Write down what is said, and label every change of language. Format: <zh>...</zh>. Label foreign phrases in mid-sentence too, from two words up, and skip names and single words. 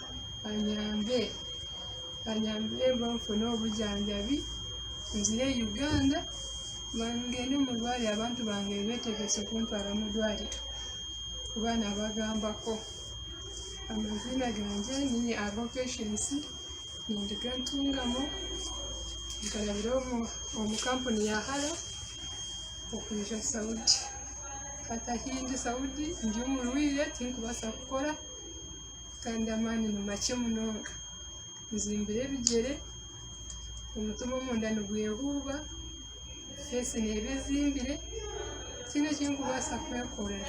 <lg>anyambe banfune obujjanjabi nzire Uganda ngende mu ddwaliro abantu bange beetegese okuntwala mu ddwaliro kuba nabagambako.</lg> <nyn>Amazina gange ninye aliho Patience nindiga Ntungamo, nkalabira omu kampuni ya Hala okuyita Saudi. Kata hindi Saudi ndi omulwire tinkubasa kukola kandi amaani mumakye munonga. Nzimbire ebigere, omutima omunda nigwehuuba, feesi neeba ezimbire, tiina kinkubasa kwekolera.</nyn>